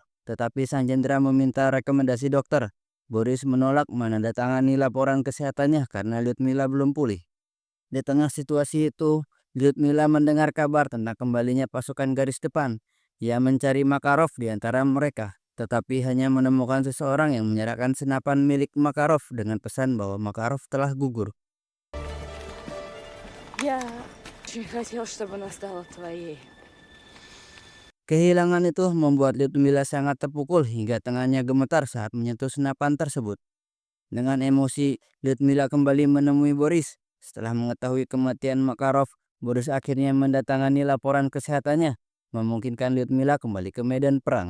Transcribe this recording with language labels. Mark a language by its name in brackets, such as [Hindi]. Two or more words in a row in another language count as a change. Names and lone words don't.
[Indonesian] Tetapi sang jenderal meminta rekomendasi dokter. Boris menolak menandatangani laporan kesehatannya karena Lyudmila belum pulih. Di tengah situasi itu, Lyudmila mendengar kabar tentang kembalinya pasukan garis depan. Ia mencari Makarov di antara mereka, tetapi hanya menemukan seseorang yang menyerahkan senapan milik Makarov dengan pesan bahwa Makarov telah gugur. [Russian] Я очень хотел, чтобы она стала твоей. [Indonesian] Kehilangan itu membuat Lyudmila sangat terpukul hingga tangannya gemetar saat menyentuh senapan tersebut. Dengan emosi, Lyudmila kembali menemui Boris. Setelah mengetahui kematian Makarov, Boris akhirnya mendatangani laporan kesehatannya, memungkinkan Lyudmila kembali ke medan perang.